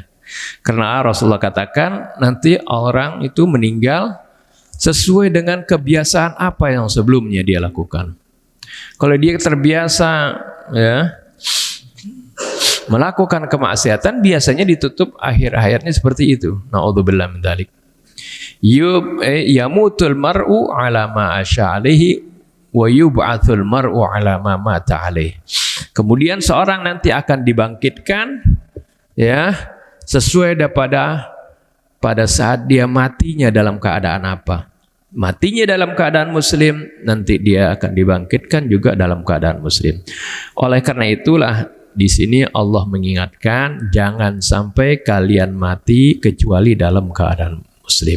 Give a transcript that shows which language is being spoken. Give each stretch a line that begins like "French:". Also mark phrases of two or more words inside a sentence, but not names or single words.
Indonesian: Karena Rasulullah katakan nanti orang itu meninggal sesuai dengan kebiasaan apa yang sebelumnya dia lakukan. Kalau dia terbiasa, ya, melakukan kemaksiatan, biasanya ditutup akhir hayatnya seperti itu.
Arabic: نعوذ بالله من ذلك. يموت المرء على ما عاش عليه ويبعث المرء على ما مات عليه.
Indonesian: Kemudian seorang nanti akan dibangkitkan, ya, sesuai pada saat dia matinya dalam keadaan apa. Matinya dalam keadaan muslim, nanti dia akan dibangkitkan juga dalam keadaan muslim. Oleh karena itulah di sini Allah mengingatkan, jangan sampai kalian mati kecuali dalam keadaan muslim.